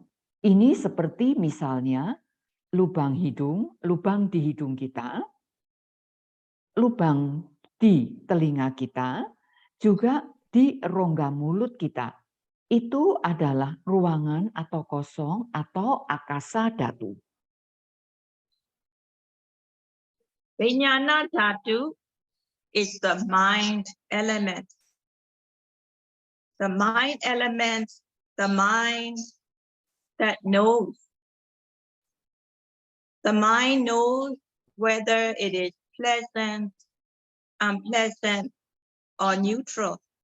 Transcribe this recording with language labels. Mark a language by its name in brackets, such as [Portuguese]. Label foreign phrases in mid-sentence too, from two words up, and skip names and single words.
[Indonesian] Ini seperti misalnya lubang hidung, lubang di hidung kita, lubang di telinga kita, juga di rongga mulut kita. Itu adalah ruangan atau kosong atau [Pali] akasa dhatu. [Sanskrit] Vijnana Dhatu [English] is the mind element. The mind element, the mind that knows. The mind knows whether it is pleasant, unpleasant, or neutral.